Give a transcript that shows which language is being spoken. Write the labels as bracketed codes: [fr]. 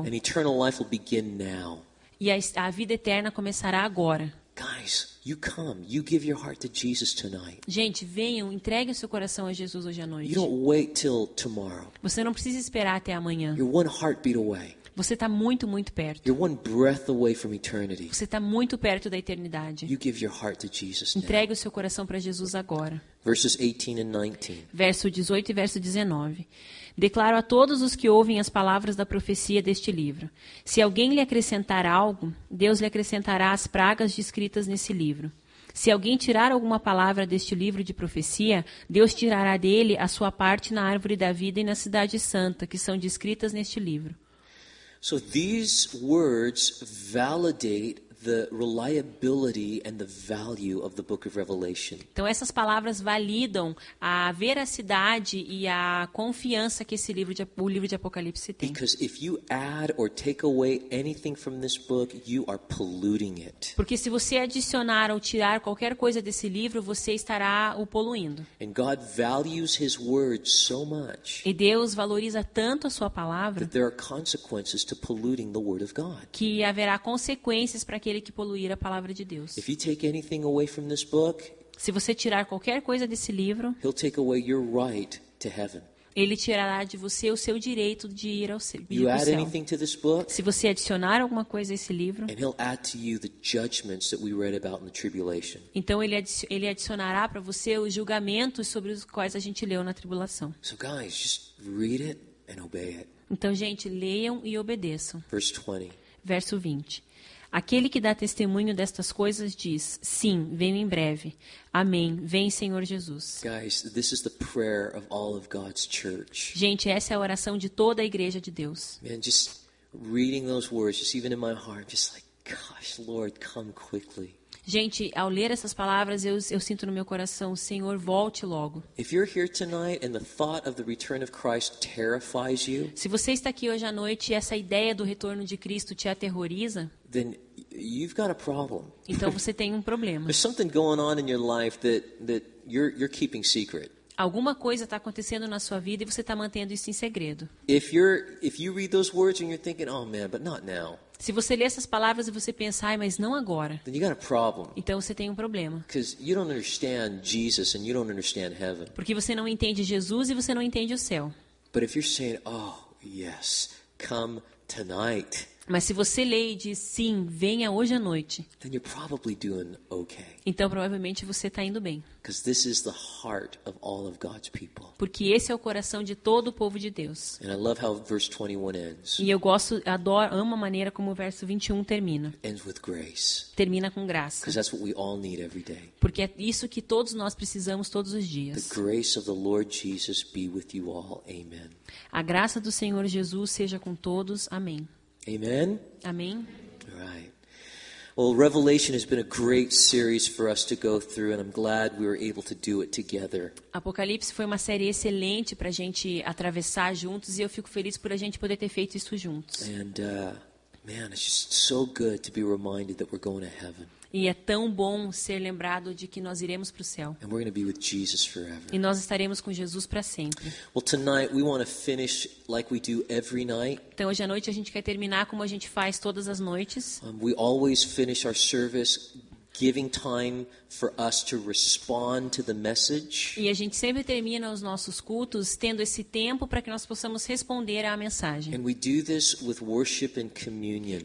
[en] And eternal life will begin now. [pt] E a vida eterna começará agora. [en] Guys, you come. You give your heart to Jesus tonight. [pt] Gente, venham, entreguem o seu coração a Jesus hoje à noite. [en] You don't wait till tomorrow. [pt] Você não precisa esperar até amanhã. [en] You're one heartbeat away. [pt] Você está muito, muito perto. [en] You're one breath away from eternity. [pt] Você está muito perto da eternidade. [en] You give your heart to Jesus now. [pt] Entregue o seu coração para Jesus agora. [en] Verses 18 and 19. [pt] Verso 18 e verso 19. Declaro a todos os que ouvem as palavras da profecia deste livro. Se alguém lhe acrescentar algo, Deus lhe acrescentará as pragas descritas nesse livro. Se alguém tirar alguma palavra deste livro de profecia, Deus tirará dele a sua parte na árvore da vida e na cidade santa, que são descritas neste livro. [en] So these words validate the reliability and the value of the book of Revelation. [pt] Então essas palavras validam a veracidade e a confiança que o livro de Apocalipse tem. [en] Because if you add or take away anything from this book, you are polluting it. [pt] Porque se você adicionar ou tirar qualquer coisa desse livro, você estará o poluindo. [en] And God values his word so much [pt] E Deus valoriza tanto a sua palavra [en] that there are consequences to polluting the word of God. [pt] que haverá consequências para aquele que poluir a palavra de Deus. [en] If you take anything away from this book, [pt] Se você tirar qualquer coisa desse livro, [en] he'll take away your right to heaven. [pt] ele tirará de você o seu direito de ir ao céu. [en] You add anything to this book, [pt] Se você adicionar alguma coisa a esse livro, [en] and he'll add to you the judgments that we read about in the tribulation. [pt] então ele adicionará para você os julgamentos sobre os quais a gente leu na tribulação. [en] So guys, just read it and obey it. [pt] Então, gente, leiam e obedeçam. [en] Verse 20. [pt] Verso 20. Aquele que dá testemunho destas coisas diz: sim, venho em breve. Amém. Vem, Senhor Jesus. [en] Guys, this is the prayer of all of God's church. [pt] Gente, essa é a oração de toda a igreja de Deus. [en] Man, just reading those words, just even in my heart, just like, gosh, Lord, come quickly. [pt] Gente, ao ler essas palavras, eu sinto no meu coração: Senhor, volte logo. [en] If you're here tonight and the thought of the return of Christ terrifies you, [pt] Se você está aqui hoje à noite e essa ideia do retorno de Cristo te aterroriza, [en] then you've got a problem. [pt] então você tem um problema. [en] There's something going on in your life that you're keeping secret. [pt] Alguma coisa está acontecendo na sua vida e você está mantendo isso em segredo. [en] If you read those words and you're thinking, oh man, but not now. [pt] Se você lê essas palavras e você pensar, mas não agora, [en] then you got a problem. [pt] então você tem um problema. [en] Because you don't understand Jesus and you don't understand heaven. [pt] Porque você não entende Jesus e você não entende o céu. [en] But if you're saying, oh, yes, come tonight, [pt] Mas se você lê e diz, sim, venha hoje à noite, [en] then you're probably doing okay. [pt] então provavelmente você está indo bem. [en] Because this is the heart of all of God's people. [pt] Porque esse é o coração de todo o povo de Deus. [en] And I love how verse 21 ends. [pt] E eu amo a maneira como o verso 21 termina. [en] Ends with grace. [pt] Termina com graça. [en] Because that's what we all need every day. [pt] Porque é isso que todos nós precisamos todos os [en] The [pt] dias. [en] grace of the Lord Jesus be with you all. Amen. [pt] A graça do Senhor Jesus seja com todos. Amém. [en] Amen? [pt] Amém? [en] All right. Well, Revelation has been a great series for us to go through, and I'm glad we were able to do it together. [pt] Apocalipse foi uma série excelente para a gente atravessar juntos e eu fico feliz por a gente poder ter feito isso juntos. [en] And, man, it's just so good to be reminded that we're going to heaven. [pt] E é tão bom ser lembrado de que nós iremos para o céu. [en] And we're going to be with Jesus forever. [pt] E nós estaremos com Jesus para sempre. [en] Well, tonight we want to finish like we do every night. [pt] Então hoje à noite a gente quer terminar como a gente faz todas as noites. [en] We always finish our service giving time for us to respond to the message. [pt] E a gente sempre termina os nossos cultos tendo esse tempo para que nós possamos responder à mensagem. [en] And we do this with worship and communion.